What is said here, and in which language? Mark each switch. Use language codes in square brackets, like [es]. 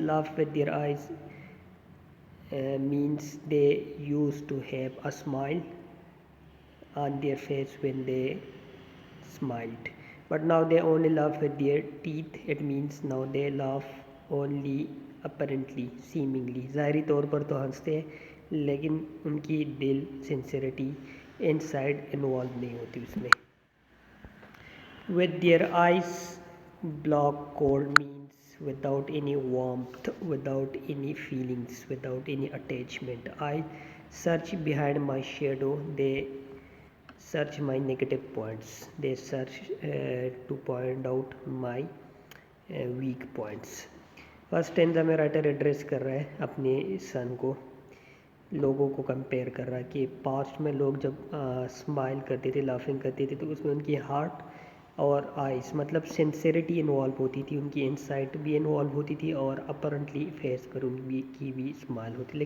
[en] Laugh with their eyes means they used to have a smile on their face when they smiled, but now they only laugh with their teeth. It means now they laugh only apparently, seemingly. [ur] ظاہری طور پر تو ہنستے ہیں لیکن ان کی دل [en] sincerity inside involved [ur] نہیں ہوتی اس میں. [en] With their eyes block cold means without any warmth, without any feelings, without any attachment. I search behind my shadow. They search my negative points. They search to point out my weak points. [ur] First ٹینزا میں writer address کر رہا ہے اپنے سن کو، لوگوں کو compare کر رہا ہے کہ پاسٹ میں لوگ جب اسمائل کرتے تھے، لافنگ کرتے تھے، تو اس میں ان کی ہارٹ اور آئیز مطلب سنسیریٹی انوالو ہوتی تھی، ان کی انسائٹ بھی انوالو ہوتی تھی اور اپرنٹلی فیس پر ان کی بھی اسمائل ہوتی.